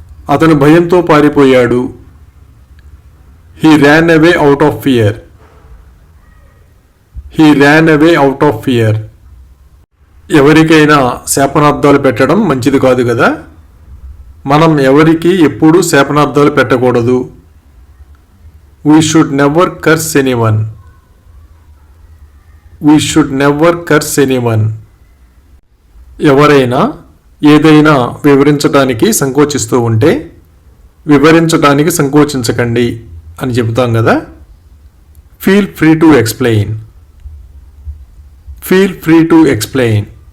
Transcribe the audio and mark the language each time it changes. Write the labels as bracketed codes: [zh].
[te] అతను భయంతో పారిపోయాడు. [en] He ran away out of fear. He ran away out of fear. [te] ఎవరికైనా శాపనార్థాలు పెట్టడం మంచిది కాదు కదా. మనం ఎవరికి ఎప్పుడూ శాపనార్థాలు పెట్టకూడదు. [en] We should never curse anyone. We should never curse anyone. [te] ఎవరైనా ఏదైనా వివరించడానికి సంకోచిస్తూ ఉంటే వివరించడానికి సంకోచించకండి అని చెబుతాం కదా. [en] Feel free to explain. Feel free to explain.